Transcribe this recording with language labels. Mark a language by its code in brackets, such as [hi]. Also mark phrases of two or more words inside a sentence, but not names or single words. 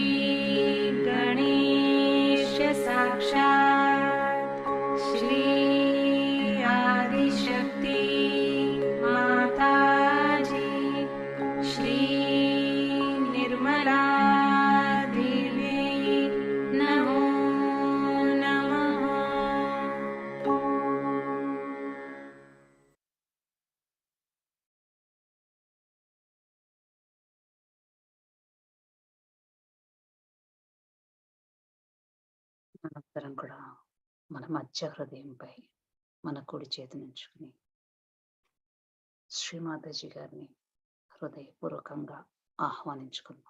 [sa] गणेश साक्षात् श्री आदिशक्ति माताजी श्री निर्मला देवी नमो नमः। [te] అనంతరం కూడా మన మధ్య హృదయంపై మన కుడి చేతిని ఉంచుకుని శ్రీమాతాజీ గారిని హృదయపూర్వకంగా ఆహ్వానించుకుందాం.